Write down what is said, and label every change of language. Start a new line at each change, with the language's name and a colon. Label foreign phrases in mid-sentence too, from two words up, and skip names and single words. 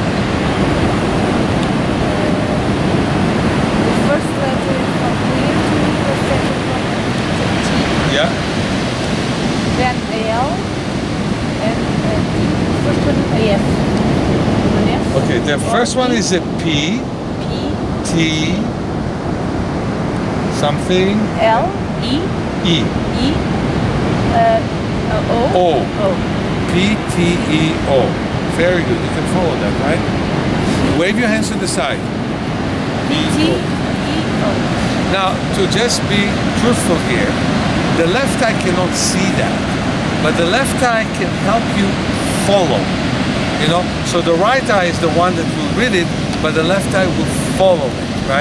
English: The first letter is not clear to me, the second one is a T, Yeah? then a L, and the first one is a F. An F. Okay, the first one is a P, P, T, something, L, E, E. E, O, O. O. P-T-E-O. Very good. You can follow that, right? Wave your hands to the side. T, E, O. Now, to just be truthful here, the left eye cannot see that, but the left eye can help you follow. You know, so the right eye is the one that will read it, but the left eye will follow it, right?